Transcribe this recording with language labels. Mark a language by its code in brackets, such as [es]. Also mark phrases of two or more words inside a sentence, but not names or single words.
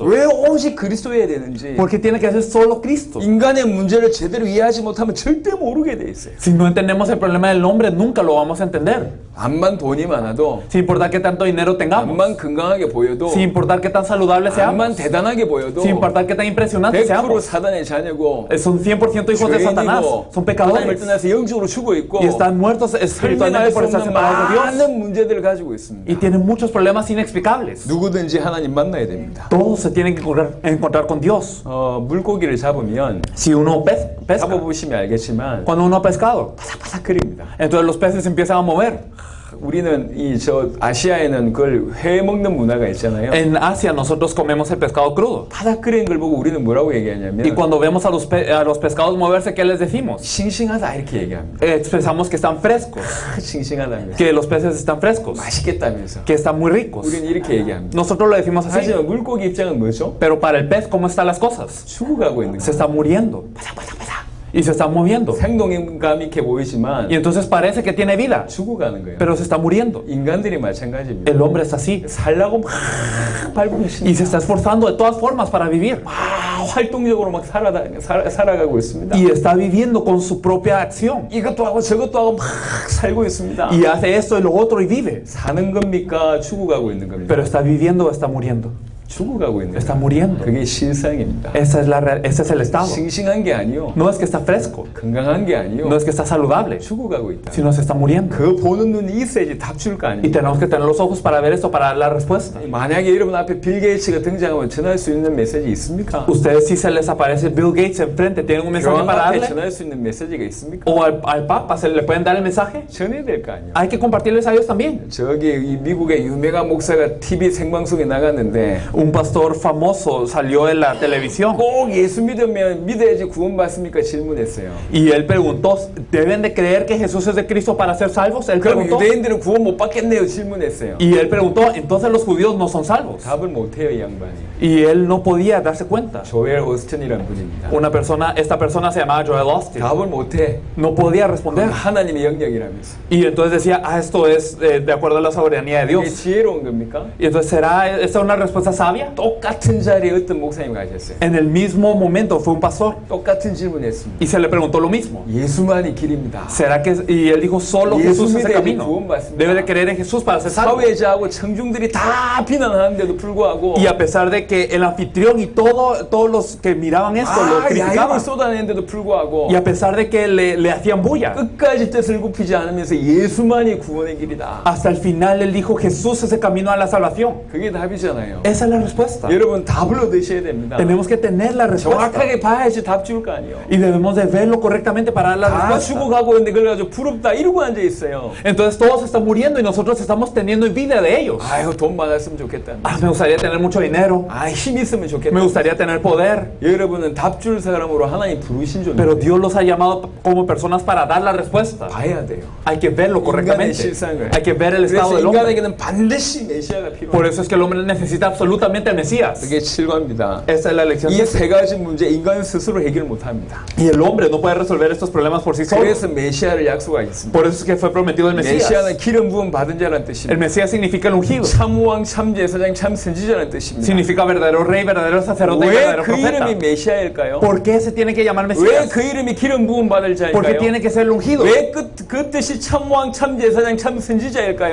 [ko] 왜 오직 그리스도여야 되는지 [es] Porque tiene que ser solo Cristo. [ko] 인간의 문제를 제대로 이해하지 못하면 절대 모르게 돼 있어요. [es] Si no entendemos el problema del hombre, nunca lo vamos a entender. [ko] 암만 돈이 많아도 [es] Sin importar qué tanto dinero tengamos, [ko] 암만 건강하게 보여도 [es] sin importar qué tan saludable seamos, [ko] 암만 대단하게 보여도 [es] sin importar qué tan impresionantes 100% seamos. [ko] 사단의 자녀고 [es] Son 100% hijos de Satanás, son [ko] 하나님을 [es] pecadores [ko] 떠나서 영적으로 죽어 있고 [es] y están muertos espiritualmente [ko] 설명할 수 [es] por estar [ko] 없는 [es] separados de Dios [ko] 많은 문제들을 가지고 있습니다. [es] y tienen muchos problemas inexplicables. [ko] 누구든지 하나님 만나야 됩니다. [es] Todos se tienen que encontrar con Dios. [ko] 물고기를 잡으면 [es] Si uno pesca, [ko] 잡아보시면 알겠지만 [es] cuando uno ha pescado, [ko] 바삭바삭거립니다. [es] entonces los peces empiezan a mover. [ko] 우리는 아시아에는 그걸 회 먹는 문화가 있잖아요. [es] En Asia nosotros comemos el pescado crudo [ko] 바삭거리는 걸 보고 우리는 뭐라고 [es] y [ko] 얘기하냐면 [es] cuando vemos a los pescados moverse, ¿qué les decimos? [ko] 싱싱하다 이렇게 얘기합니다. [es] Expresamos que están frescos, [ko] 싱싱하다면서 [es] que los peces están frescos, [ko] 맛있겠다면서 [es] que están muy ricos. [ko] 우리는 이렇게 얘기합니다. [es] Nosotros lo decimos así, [ko] 하지만 물고기 입장은 뭐죠? [es] pero para el pez, ¿cómo están las cosas? [ko] 죽어가고 있는 [es] Se [ko] 거예요. [es] está muriendo y se está moviendo. [ko] 생동감 있게 보이지만 [es] Y entonces parece que tiene vida, [ko] 죽어가는 거예요. [es] pero se está muriendo. [ko] 인간들이 마찬가지입니다. [es] El hombre es así [ko] 살라고 막 밟고 [es] y se [ko] 계십니다. [es] está esforzando de todas formas para vivir [ko] 활동적으로 막 살아가고 있습니다. [es] y está viviendo con su propia acción [ko] 이것도 하고 저것도 하고 막 살고 있습니다. [es] y hace esto y lo otro y vive, [ko] 사는 겁니까? 죽어가고 있는 겁니까? [es] pero está viviendo o está muriendo. [ko] 죽어가고 있는 [es] Está [ko] 거예요. [es] muriendo. [ko] 그게 실상입니다. [es] Ese es el estado. [ko] 싱싱한 게 아니요. [es] No es que está fresco, [ko] 건강한 게 아니요. [es] no es que está saludable, [ko] 죽어가고 있다. [es] sino se está muriendo. [ko] 그 보는 눈이 있어야지 답 줄 거 [es] Y [ko] 아닙니까? [es] tenemos que tener los ojos para ver esto, para dar la respuesta. [ko] 만약에 여러분 앞에 빌 게이츠가 등장하면 전할 수 있는 메시지 있습니까? [es] Ustedes, si se les aparece Bill Gates enfrente, ¿tienen un mensaje [ko] 교황 [es] para [ko] 앞에 [es] darle? [ko] 전할 수 있는 메시지가 있습니까? [es] ¿O al Papa se le pueden dar el mensaje? [ko] 전해야 될 거 아니에요. [es] Hay que compartirles a ellos también. [ko] 저기 이 미국의 유명한 목사가 TV 생방송에 나갔는데 [es] Un pastor famoso salió en la televisión [ko] 꼭 예수 믿으면 믿어야지 구원받습니까? 질문했어요. [es] y él preguntó, ¿deben de creer que Jesús es de Cristo para ser salvos? Él [ko] 그럼 [es] preguntó. [ko] 유대인들은 구원 못 받겠네요? 질문했어요. [es] Y él preguntó, entonces los judíos no son salvos. [ko] 답을 못해요, 이 양반이. [es] Y él no podía darse cuenta. [ko] 조엘 오스틴이란 분입니다. [es] Esta persona se llamaba Joel Austin. [ko] 답을 못해. [es] No podía responder. [ko] 하나님의 영역이라면서. [es] Y entonces decía, esto es de acuerdo a la soberanía de [ko] 이게 [es] Dios. [ko] 지혜로운 겁니까? [es] Y entonces, ¿será esta una respuesta sabia? [ko] 똑같은 자리에 어떤 목사님 가셨어요. [es] En el mismo momento fue un pastor [ko] 똑같은 질문했습니다. [es] y se le preguntó lo mismo. [ko] 예수만이 길입니다. [es] ¿Será que? Y él dijo, solo Jesús es el camino. Debe de creer en Jesús para ser salvo. [ko] 사회자하고 청중들이 다 비난하는데도 불구하고 [es] Y a pesar de que el anfitrión y todos los que miraban esto lo [ko] 야유를 [es] criticaban, [ko] 쏟아내는데도 불구하고 [es] y a pesar de que le hacían bulla, [ko] 끝까지 뜻을 굽히지 않으면서 예수만이 구원의 길이다. [es] hasta el final él dijo, Jesús es el camino a la salvación. [ko] 그게 답이잖아요. [es] Esa es la respuesta. [ko] 여러분 답을 얻으셔야 됩니다. [es] Tenemos que tener la respuesta [ko] 정확하게 봐야지 답 줄 거 아니에요. [es] y debemos de verlo correctamente para dar la [ko] 다 [es] respuesta. [ko] 죽어가고 있는데 그걸 가지고 부럽다 이러고 앉아 있어요. [es] Entonces todos están muriendo y nosotros estamos teniendo envidia de ellos. [ko] 아유 돈 많았으면 좋겠다. [es] Me gustaría tener mucho dinero, [ko] 아 힘 있으면 좋겠다. [es] me gustaría tener poder, [ko] 여러분은 답 줄 사람으로 하나님 부르신 존재. [es] pero Dios los ha llamado como personas para dar la respuesta. [ko] 봐야 돼요. [es] Hay que verlo [ko] 인간의 [es] correctamente. [ko] 실상을. [es] Hay que ver el estado [ko] 그래서 [es] del hombre. [ko] 인간에게는 반드시 메시아가 필요해요. [es] Por eso es que el hombre necesita absolutamente justamente el Mesías. [ko] 그게 7과입니다. [es] Esta es la lección. [ko] 이 세 가지 문제 인간 스스로 해결 못합니다. [es] Y el hombre no puede resolver estos problemas por sí solo. [ko] 그래서 메시아를 약속하겠습니다. [es] Por eso es que fue prometido el Mesías. [ko] 메시아는 기름 부음 받은 자라는 [es] El [ko] 뜻입니다. [es] Mesías significa el ungido. [ko] 참왕, 참제사장, 참선지자라는 뜻입니다. [es] Significa verdadero rey, verdadero sacerdote y [ko] 왜 [es] verdadero [ko] 그 이름이 [es] profeta. [ko] 메시아일까요? [es] ¿Por qué se tiene que llamar [ko] 왜 [es] Mesías? [ko] 그 이름이 기름 부음 받을 [es] ¿Por qué [ko] 자일까요? [es] tiene que ser el ungido? [ko] 왜 그 뜻이 참왕, 참제사장, 참선지자일까요?